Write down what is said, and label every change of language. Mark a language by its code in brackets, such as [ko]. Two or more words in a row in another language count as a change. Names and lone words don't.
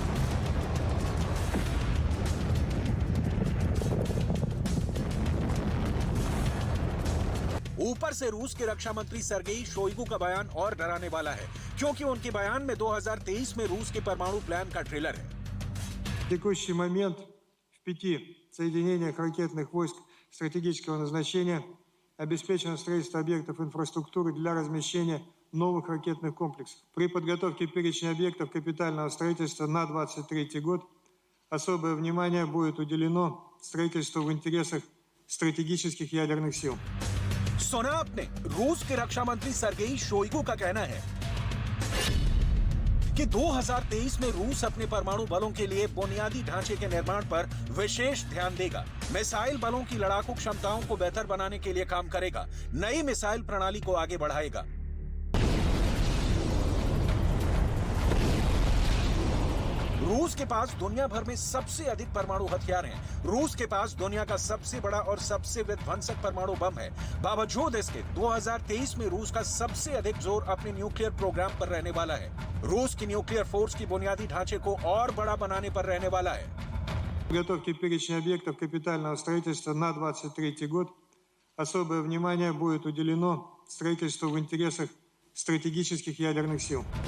[hi] ऊपर से रूस के रक्षा मंत्री सरगेई शोइगु का बयान और डराने वाला है, क्योंकि उनके बयान में 2023 में रूस के परमाणु प्लान का ट्रेलर है। [ru] В текущий момент в 5 соединениях ракетных войск стратегического назначения обеспечено строительство объектов инфраструктуры для размещения новых ракетных комплексов. При подготовке перечня объектов капитального строительства на 2023 год особое внимание будет уделено строительству в интересах стратегических ядерных сил. [hi] सुना आपने, रूस के रक्षा मंत्री सरगेई शोइगु का कहना है कि 2023 में रूस अपने परमाणु बलों के लिए बुनियादी ढांचे के निर्माण पर विशेष ध्यान देगा, मिसाइल बलों की लड़ाकू क्षमताओं को बेहतर बनाने के लिए काम करेगा, नई मिसाइल प्रणाली को आगे बढ़ाएगा। रूस के पास दुनिया भर में सबसे अधिक परमाणु हथियार हैं। रूस के पास दुनिया का सबसे बड़ा और सबसे विध्वंसक परमाणु बम है। बावजूद इसके 2023 में रूस का सबसे अधिक जोर अपने [en] nuclear program [hi] पर रहने वाला है। रूस की [en] nuclear force [hi] की बुनियादी ढांचे को और बड़ा बनाने पर रहने वाला है। [ru] Подготовки перечня объектов капитального строительства на 2023 год особое внимание будет уделено строительству в интересах стратегических ядерных сил.